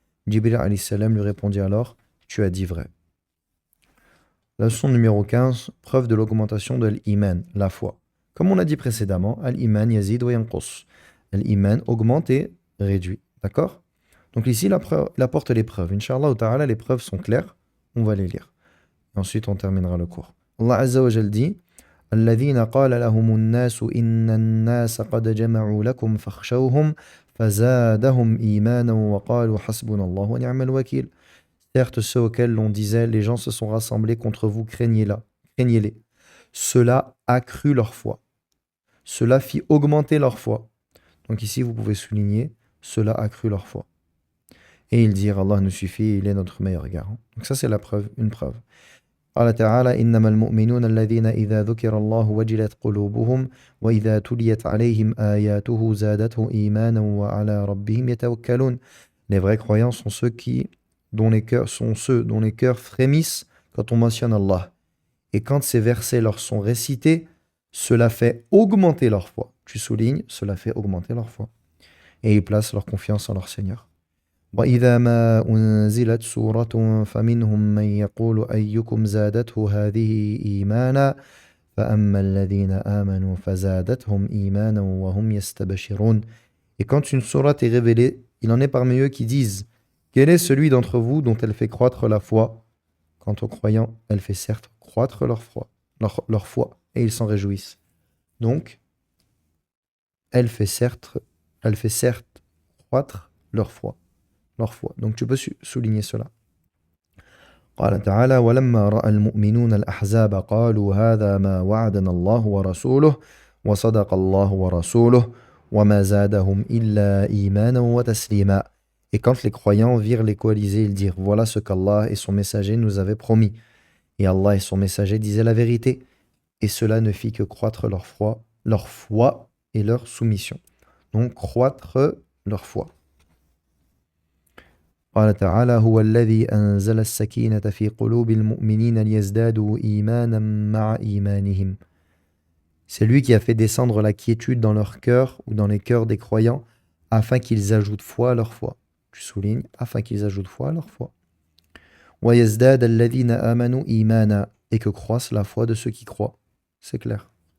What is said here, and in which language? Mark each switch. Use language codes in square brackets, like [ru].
[fr] Jibril alayhi salam lui répondit alors, tu as dit vrai. Leçon numéro 15, preuve de l'augmentation de l'iman, la foi. Comme on a dit précédemment, [ar] al-iman yazid wa yanqus. [fr] L'iman augmente et réduit. D'accord? Donc ici, il apporte les preuves. Inch'Allah ta'ala, les preuves sont claires. On va les lire. Et ensuite, on terminera le cours. Allah Azza wa Jal dit [ar] الذين قال لهم الناس إن الناس قد جمعوا لكم فاخشوهم فزادهم إيمانا وقالوا حسبنا الله ونعم الوكيل. [fr] Certes, ceux auxquels l'on disait, les gens se sont rassemblés contre vous, craignez-les. Cela accrut leur foi. Cela fit augmenter leur foi. Donc ici, vous pouvez souligner, cela accrut leur foi. Et ils dirent, Allah nous suffit, il est notre meilleur garant. Donc ça, c'est la preuve, une preuve. [ar] قال تعالى إنما المؤمنون الذين إذا ذكر الله وجلت قلوبهم وإذا تليت عليهم آياته زادتهم إيمانا وعلى ربهم يتوكلون. [fr] Les vrais croyants sont ceux dont les cœurs frémissent quand on mentionne Allah. Et quand ces versets leur sont récités, cela fait augmenter leur foi. Tu soulignes, cela fait augmenter leur foi. Et ils placent leur confiance en leur Seigneur. [ar] وإذا ما أنزلت سورة فمنهم من يقول أيكم زادته هذه إيمانا فأما الذين آمنوا فزادتهم إيمانا وهم يستبشرون. [fr] Et quand une sourate est révélée, il en est parmi eux qui disent: Quel est celui d'entre vous dont elle fait croître la foi? Quant aux croyants, elle fait certes croître leur foi, et ils s'en réjouissent. Donc, elle fait certes croître leur foi. Donc tu peux souligner cela. [ar] قال تعالى: ولما رأى المؤمنون الأحزاب قالوا هذا ما وعدنا الله ورسوله وصدق الله ورسوله وما زادهم إلا إيمانا وتسليما. [fr] Et quand les croyants virent les coalisés, ils dirent: Voilà ce qu'Allah et son messager nous avaient promis. Et Allah et son messager disaient la vérité. Et cela ne fit que croître leur foi et leur soumission. Donc croître leur foi. [ar] قال تعالى: هو الذي أنزل السكينة في قلوب المؤمنين ليزدادوا إيمانا مع إيمانهم. [fr] C'est lui qui a fait descendre la quiétude dans leur cœur ou dans les cœurs des croyants afin qu'ils ajoutent foi à leur foi. Tu soulignes, afin qu'ils ajoutent foi à leur foi. [ar] ويزداد الذين آمنوا إيمانا, [fr] et que croisse la foi de ceux qui croient. C'est clair.